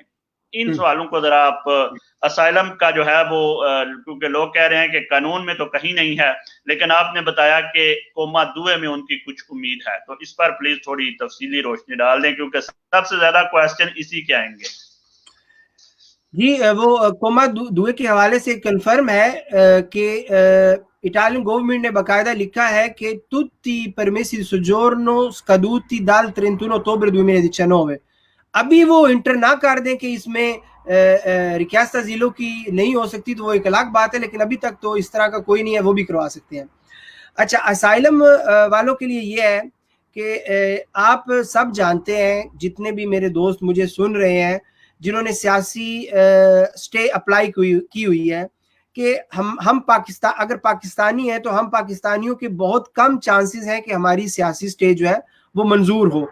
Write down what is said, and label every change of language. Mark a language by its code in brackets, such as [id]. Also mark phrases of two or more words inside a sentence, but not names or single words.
[ur] ان سوالوں کو ذرا آپ اسائلم کا جو ہے وہ، کیونکہ لوگ کہہ رہے ہیں کہ قانون میں تو کہیں نہیں ہے، لیکن آپ نے بتایا کہ کوما دوئے میں ان کی کچھ امید ہے، تو اس پر پلیز تھوڑی تفصیلی روشنی ڈال دیں کیونکہ سب سے زیادہ کویسچن اسی کے آئیں گے. جی، وہ کوما دوئے کے حوالے سے کنفرم ہے کہ [en] Italian government [ur] نے باقاعدہ لکھا ہے کہ [it] tutti i permessi di soggiorno scaduti dal 31 ottobre 2019। [ur] ابھی وہ انٹر نہ کر دیں کہ اس میں ریکویسٹ اجیلو کی نہیں ہو سکتی تو وہ ایک الگ بات ہے، لیکن ابھی تک تو اس طرح کا کوئی نہیں ہے، وہ بھی کروا سکتے ہیں. اچھا، اسائلم والوں کے لیے یہ ہے کہ آپ سب جانتے ہیں، جتنے بھی میرے دوست مجھے سن رہے ہیں جنہوں نے سیاسی سٹے اپلائی کی ہوئی ہے، کہ ہم پاکستان، اگر پاکستانی ہے تو ہم پاکستانیوں کے بہت کم چانسز ہیں کہ ہماری سیاسی سٹے جو ہے وہ منظور ہو.